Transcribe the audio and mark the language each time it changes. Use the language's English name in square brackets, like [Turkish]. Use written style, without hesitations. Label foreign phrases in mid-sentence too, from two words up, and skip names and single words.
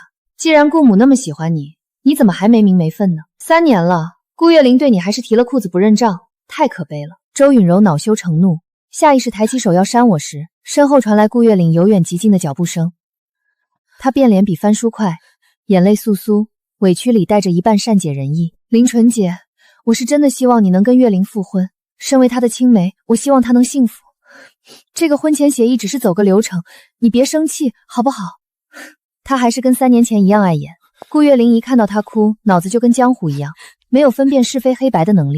[Chinese] 既然顧母那麼喜歡你，你怎麼還沒名沒分呢？3年了，顧月玲對你還是提了褲子不認賬，太可悲了。周允柔惱羞成怒，下意識抬起手要扇我時，身後傳來顧月玲由遠及近的腳步聲。她變臉比翻書快，眼淚簌簌，委屈裡帶着一半善解人意。林纯姐，我是真的希望你能跟月玲復婚，身為她的青梅，我希望她能幸福。這個婚前協議只是走個流程，你別生氣好不好？她還是跟3年前一樣礙眼。顧月玲一看到她哭，腦子就跟漿糊一樣，沒有分辨是非黑白的能力。